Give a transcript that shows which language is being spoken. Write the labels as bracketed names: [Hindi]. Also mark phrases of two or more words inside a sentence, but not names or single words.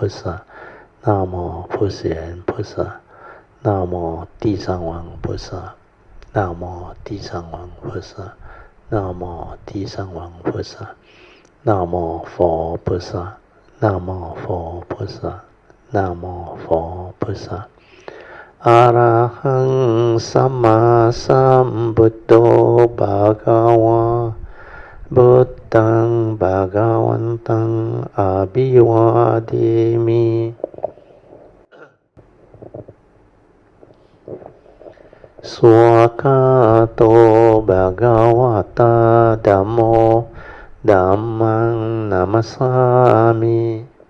[Chinese] 萨 Namo 普贤菩萨 Namo 地藏王菩萨 Namo 地藏王菩萨 Namo 地藏王菩萨 Namo 佛菩萨 Namo 佛菩萨 Namo 佛菩萨 [Pali] Arahang Sama Sambuddho Bhagava Buddhaṃ Bhagavantaṃ Abhivadimi Swakato Bhagavata Dhammo Dhammang Namasami